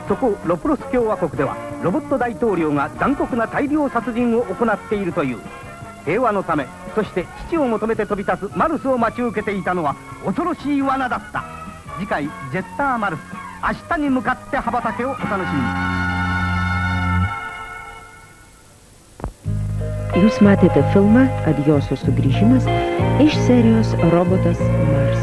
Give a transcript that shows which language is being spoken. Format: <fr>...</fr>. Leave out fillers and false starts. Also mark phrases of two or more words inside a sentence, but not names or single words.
<ja>そこロプロス共和国ではロボット大統領が残酷な大量殺人を行っているという。平和のため、そして父を求めて飛び立つマルスを待ち受けていたのは恐ろしい罠だった。次回ジェッターマルス、明日に向かって羽ばたけをお楽しみに。</ja> <lt>Jūs matėte filmą Adjoso sugrįžimas iš serijos Robotas</lt>